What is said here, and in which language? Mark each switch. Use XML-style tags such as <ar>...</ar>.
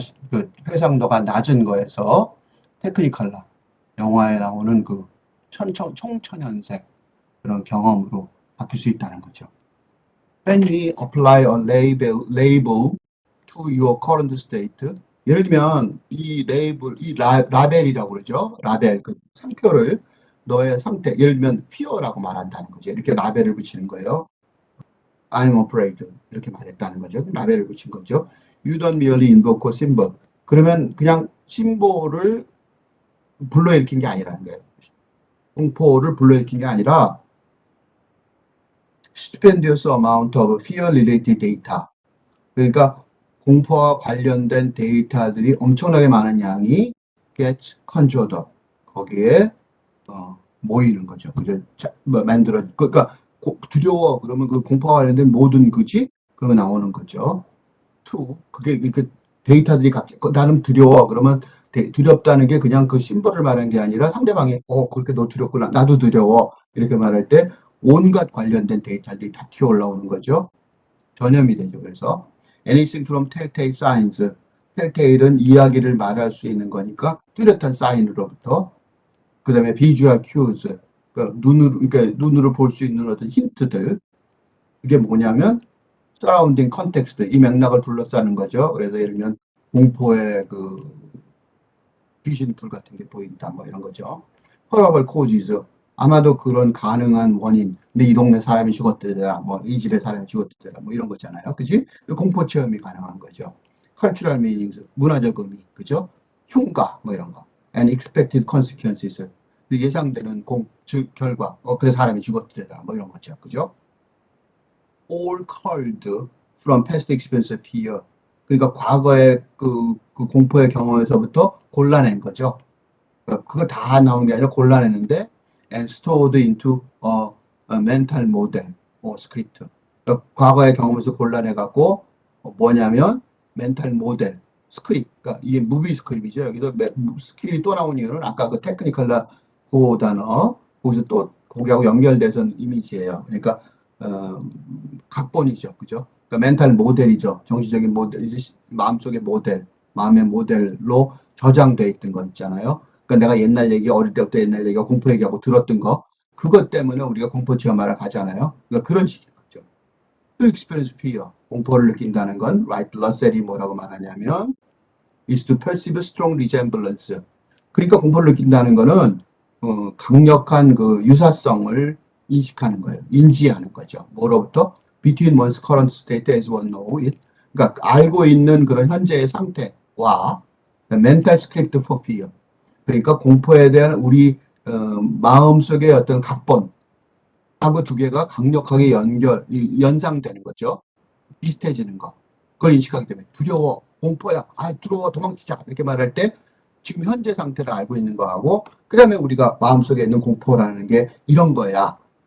<ko>그 해상도가 낮은 거에서 테크니컬러 영화에 나오는 그 총천연색 그런 경험으로 바뀔 수 있다는 거죠.</ko> <en>When we apply a label to your current state,</en> <ko>예를 들면 이 레이블, 이 라벨이라고 그러죠. 라벨, 그 상표를 너의 상태, 예를 들면 fear라고 말한다는 거죠. 이렇게 라벨을 붙이는 거예요.</ko> <en>I'm afraid</en> <ko>이렇게 말했다는 거죠. 라벨을 붙인 거죠.</ko> <en>You don't merely invoke a symbol.</en> <ko>그러면 그냥 심볼을 불러일으킨 게 아니라는 거예요. 공포를 불러일으킨 게 아니라</ko> <en>stupendous amount of fear-related data.</en> <ko>그러니까 공포와 관련된 데이터들이 엄청나게 많은 양이</ko> <en>get conjured up.</en> <ko>거기에 모이는 거죠. 그죠? 그러니까 두려워 그러면 그 공포와 관련된 모든 그지 그러면 나오는 거죠. 그게 그 데이터들이 나는 두려워 그러면 두렵다는 게 그냥 그 심벌을 말하는 게 아니라 상대방이 그렇게 너 두렵구나 나도 두려워 이렇게 말할 때 온갖 관련된 데이터들이 다 튀어 올라오는 거죠. 전염이 되죠. 그래서</ko> <en>anything from telltale signs.</en> <ko>telltale은 이야기를 말할 수 있는 거니까 뚜렷한 사인으로부터 그 다음에</ko> <en>visual cues.</en> <ko>그러니까 눈으로 볼 수 있는 어떤 힌트들. 이게 뭐냐면 서라운딩 컨텍스트, 이 맥락을 둘러싸는 거죠. 그래서 예를 들면 공포의 그 귀신불 같은 게 보인다, 뭐 이런 거죠.</ko> <en>probable causes,</en> <ko>아마도 그런 가능한 원인. 근데 이 동네 사람이 죽었대더라, 뭐 이 집에 사람이 죽었대더라, 뭐 이런 거잖아요. 그지? 공포 체험이 가능한 거죠.</ko> <en>cultural meanings,</en> <ko>문화적 의미, 그죠? 흉가, 뭐 이런 거.</ko> <en>and expected consequences,</en> <ko>예상되는 결과, 그래 사람이 죽었대더라, 뭐 이런 거죠. 그죠?</ko> <en>all culled from past experience of fear.</en> <ko>그러니까 과거의 그 공포의 경험에서부터 골라낸 거죠. 그거 다 나온 게 아니라 골라내는데</ko> <en>and stored into a mental model or script.</en> <ko>그러니까 과거의 경험에서 골라내갖고 뭐냐면 멘탈 모델, 스크립트. 그러니까 이게 무비 스크립이죠. 여기서 스킬이 또 나온 이유는 아까 그 테크니컬라 그 단어 거기서 또 거기하고 연결돼서 이미지예요. 그러니까 어, 각본이죠. 그죠? 그러니까 멘탈 모델이죠. 정신적인 모델, 마음속의 모델, 마음의 모델로 저장돼 있던 거 있잖아요. 그러니까 내가 옛날 얘기, 어릴 때부터 옛날 얘기가 공포 얘기하고 들었던 거, 그것 때문에 우리가 공포 체험하러 가잖아요. 그러니까 그런 식인 거죠.</ko> <en>To experience fear,</en> <ko>공포를 느낀다는 건,</ko> <en>right,</en> <ko>러셀이 뭐라고 말하냐면,</ko> <en>is to perceive strong resemblance.</en> <ko>그러니까 공포를 느낀다는 거는 강력한 그 유사성을 인식하는 거예요. 인지하는 거죠. 뭐로부터?</ko> <en>Between one's current state as one know it.</en> <ko>그러니까 알고 있는 그런 현재의 상태와</ko> <en>mental script for fear.</en> <ko>그러니까 공포에 대한 우리 마음속의 어떤 각본하고 두 개가 강력하게 연상되는 거죠. 비슷해지는 거. 그걸 인식하기 때문에 두려워, 공포야, 두려워, 도망치자 이렇게 말할 때 지금 현재 상태를 알고 있는 거하고 그 다음에 우리가 마음속에 있는 공포라는 게 이런 거야.</ko>